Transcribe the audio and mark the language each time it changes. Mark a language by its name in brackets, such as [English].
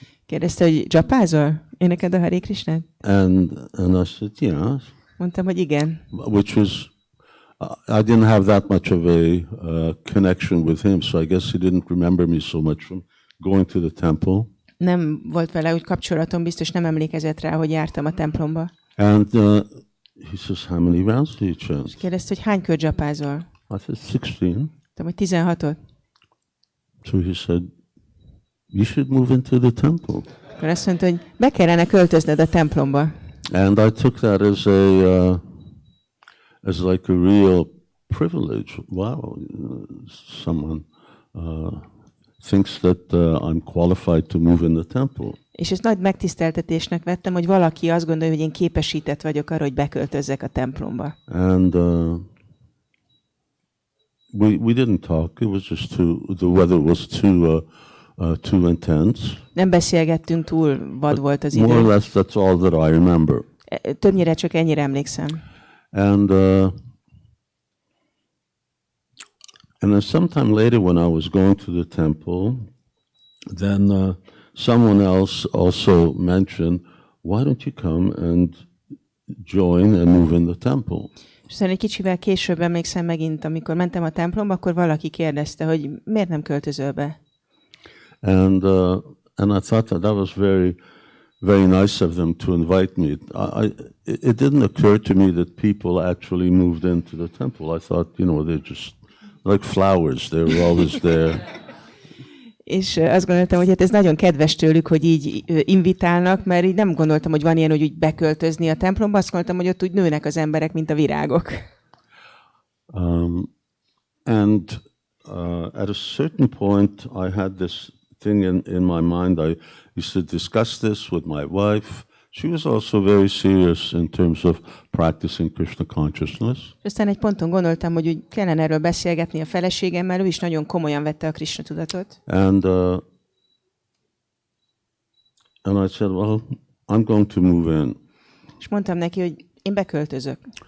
[Hungarian] Kérdezte, hogy dzsapázol? Éneked a Hare Krishnát? [English] And I said, "Yeah." [Hungarian] Mondtam, hogy igen. [English] Which was, I didn't have that much of a connection with him, so I guess he didn't remember me so much from going to the temple. [Hungarian] Nem volt vele úgy kapcsolatom, biztos nem emlékezett rá, hogy jártam a templomba. [English] And he says, "How many rounds do you chant?" [Hungarian] Kérdezte, hogy hány kör dzsapázol? [English] I said, 16. [Hungarian] Mondtam, hogy 16-ot. [English] So he said, "You should move into the temple." [Hungarian] Akkor azt mondta, hogy be kellene költözned a templomba. [English] And I took that as like a real privilege. Wow, someone thinks that I'm qualified to move in the temple. [Hungarian] És ezt nagy megtiszteltetésnek vettem, hogy valaki azt gondolja, hogy én képesített vagyok arra, hogy beköltözzek a templomba. [English] And we didn't talk. It was just the weather was too intense. [Hungarian] Nem beszélgettünk, túl vad volt az [English] More or [Hungarian] idő. [English] less, that's all that I remember. [Hungarian] Többnyire csak ennyire emlékszem. [English] And then sometime later, when I was going to the temple, then someone else also mentioned, "Why don't you come and join and move in the temple?" [Hungarian] És aztán egy kicsivel később emlékszem megint, amikor mentem a templomba, akkor valaki kérdezte, hogy miért nem költözöl be. [English] And I thought that was very, very nice of them to invite me. It didn't occur to me that people actually moved into the temple. I thought, they're just like flowers. They were always there. [Hungarian] És azt gondoltam, hogy hát ez nagyon kedves tőlük, hogy így invitálnak, mert így nem gondoltam, hogy van ilyen, hogy úgy beköltözni a templomba, azt gondoltam, hogy ott úgy nőnek az emberek, mint a virágok. [English] And at a certain point, I had this thing in my mind. I used to discuss this with my wife. She was also very serious in terms of practicing Krishna consciousness. [Hungarian] Aztán egy ponton gondoltam, hogy úgy kellene erről beszélgetni a feleségemmel, ő is nagyon komolyan vette a Krishna tudatot. [English] And I said, "Well, I'm going to move in." [Hungarian] És mondtam neki, hogy én beköltözök.